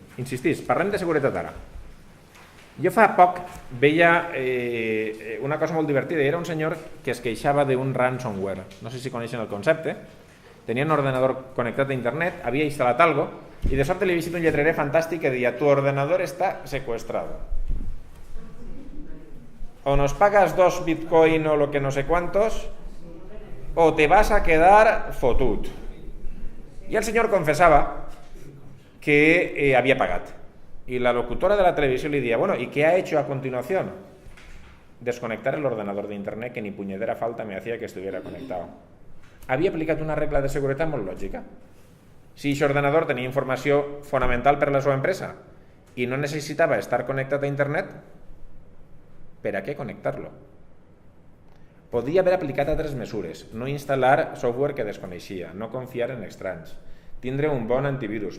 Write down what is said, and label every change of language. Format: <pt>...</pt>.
<ca>Insistís, parlem de seguretat ara. Jo fa poc veia una cosa molt divertida i era un senyor que es queixava d'un ransomware. No sé si coneixen el concepte. Tenia un ordenador connectat a internet, havia instal·lat algo i de sobte li he vist un lletrerer fantàstic que deia:</ca> <es>tu ordenador està secuestrado. O nos pagas 2 bitcoin o lo que no sé cuántos, o te vas a quedar</es> <ca>fotut. I el senyor confessava que havia pagat.</ca> <es>Y la locutora de la televisión le decía: bueno, ¿y qué ha hecho a continuación? Desconectar el ordenador de internet, que ni puñetera falta me hacía que estuviera conectado.</es> <ca>Havia aplicat una regla de seguretat molt lògica. Si aquest ordenador tenia informació fonamental per a la seva empresa i no necessitava estar connectat a internet, per a què connectar-lo? Podia haver aplicat altres mesures: no instal·lar software que desconeixia, no confiar en estranys, tindre un bon antivirus.</ca>